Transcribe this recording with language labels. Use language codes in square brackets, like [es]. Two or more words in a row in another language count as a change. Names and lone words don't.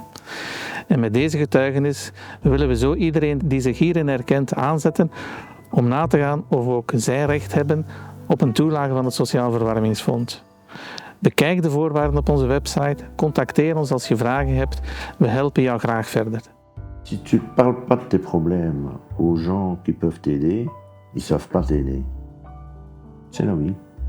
[nl] En met deze getuigenis willen we zo iedereen die zich hierin herkent aanzetten om na te gaan of ook zij recht hebben op een toelage van het Sociaal Verwarmingsfonds. Bekijk de voorwaarden op onze website, contacteer ons als je vragen hebt, we helpen jou graag verder. [fr] Si tu ne parles pas de tes problèmes aux gens qui peuvent t'aider, ils ne savent pas t'aider. C'est la vie.